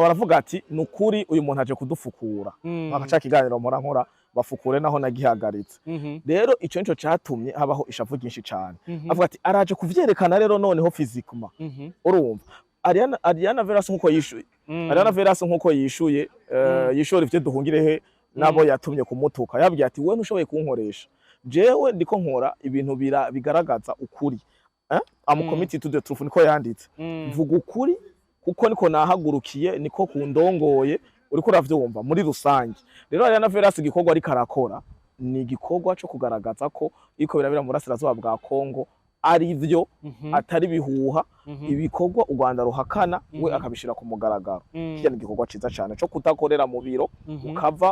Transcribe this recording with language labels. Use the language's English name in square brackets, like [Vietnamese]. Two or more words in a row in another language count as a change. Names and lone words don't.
[Rundi] baravuga ati nukuri uyu muntu aje kudufukura bakaca kiganiro mpora nkora bafukure naho nagihagaritse rero ico nico catumye habaho ishavu ryinshi cyane avuga ati araje kuvyerekana rero noneho physiquement urumva Ariana Veras nkuko yishuye Ariana Veras nkuko yishuye yishora ivyo duhungirehe nabo yatumye kumutuka yabwiye ati we ntushoboye kunkoresha jewe ndiko nkora ibintu bigaragaza ukuri [English] am committed to the truth [Rundi] niko yanditse mvuga ukuri kuko niko nahagurukiye niko kundongoye uriko uravyumva muri rusange rero Ariana Veras igikorwa ari karakora ni igikorwa cyo kugaragaza ko iko birabira mu burasirazuba bwa Kongo ari vyo atari bihuha ibikorwa u Rwanda ruhakana we akabishira ku mugaragaro kiya igikorwa ciza cyane cyo kutakorera mu biro ukava